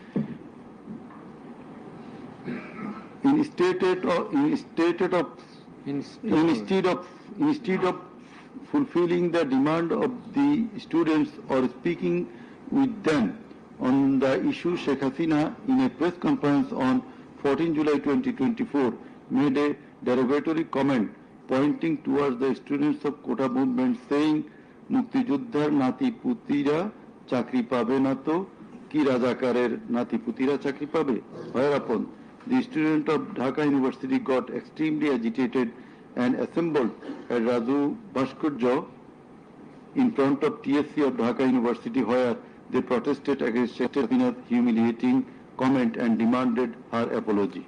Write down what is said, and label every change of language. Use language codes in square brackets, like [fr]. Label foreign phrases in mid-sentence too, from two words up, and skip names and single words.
[en] Instead of fulfilling the demand of the students or speaking with them on the issue, Sheikh Hasina, in a press conference on 14 July 2024, made a derogatory comment pointing towards the students of Kota movement, saying, [bn] "মুক্তিযুদ্ধার নাতি পুতিরা চাকরি পাবে নাতো, কি রাজাকারের নাতি পুতিরা চাকরি পাবে." [en] Whereupon the student of Dhaka University got extremely agitated and assembled at Raju Bhaskurja in front of TSC of Dhaka University, where they protested against Sheikh Hasina's humiliating comment and demanded her apology.